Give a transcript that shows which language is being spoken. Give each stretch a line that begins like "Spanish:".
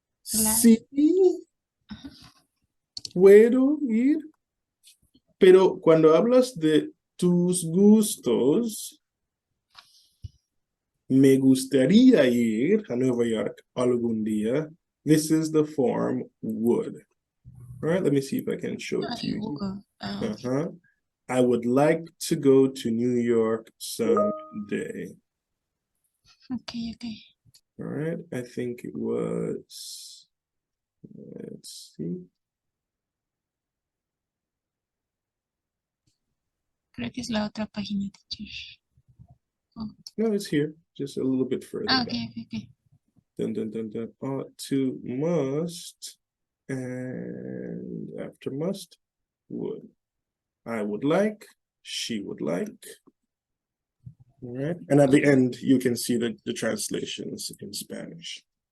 Spanish: Sí, puedo ir, pero cuando hablas de tus gustos, me gustaría ir a Nueva York algún día.
English: This is the form would. All right, let me see if I can show it to you. I would like to go to New York someday. Okay. All right, I think it was, let's see.
Spanish: Creo que es la otra página, teacher.
English: Oh. No, it's here, just a little bit further back. Okay. Dun. Ought to, must, and after must, would. I would like, she would like. All right, and at the end, you can see the translations in Spanish.